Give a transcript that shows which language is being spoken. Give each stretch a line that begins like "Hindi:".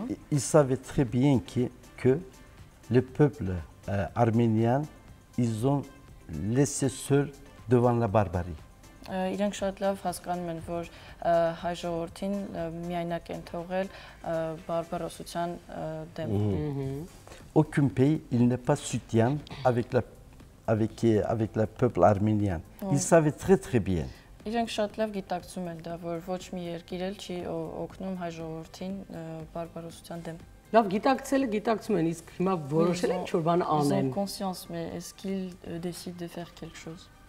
French: Ils savaient très bien que le peuple arménien, ils ont laissé seul devant la barbarie.
Armenian: Իրենք շատ լավ հասկանում են, որ հայ ժողովրդին միայնակ են թողել բարբարոսության դեմ։
French: Aucun pays, il n'est pas soutien avec le peuple arménien. Ils savaient très bien.
Armenian: Իրենք շատ լավ գիտակցում են դա, որ ոչ մի երկիր էլ չի օգնում հայ ժողովրդին բարբարոսության դեմ։ Լավ, գիտակցում են, իսկ հիմա որոշել են ինչ-որ բան անեն։
French: Ils ont conscience, mais est-ce qu'ils décident de faire quelque chose?